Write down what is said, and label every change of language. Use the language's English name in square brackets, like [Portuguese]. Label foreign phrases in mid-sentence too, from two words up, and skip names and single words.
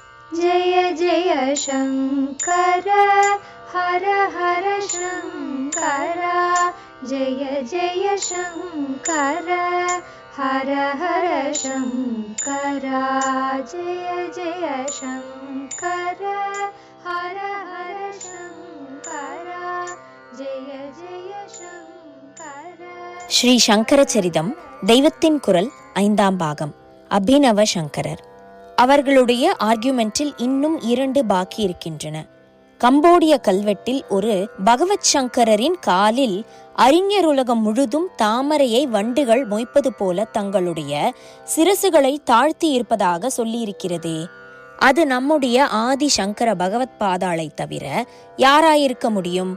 [Sanskrit] जय जय शङ्कर हर हर शङ्कर जय जय शङ्कर हर हर शङ्कर जय जय शङ्कर हर हर शङ्कर जय जय शङ्कर. [Tamil] ஸ்ரீ சங்கர சரிதம் தெய்வத்தின் குரல் 5ஆம் பாகம். அபிநவ சங்கரர். அவர்களுடைய ஆர்கியூமெண்டில் இன்னும் 2 பாக்கி இருக்கின்றன. கம்போடிய கல்வெட்டில் ஒரு பகவத் சங்கரரின் காலில் அறிஞருலகம் முழுதும் தாமரையை வண்டுகள் மொய்ப்பது போல தங்களுடைய சிரசுகளை தாழ்த்தி இருப்பதாக சொல்லியிருக்கிறதே, அது நம்முடைய ஆதி சங்கர பகவத் பாதாளை தவிர யாராயிருக்க முடியும்?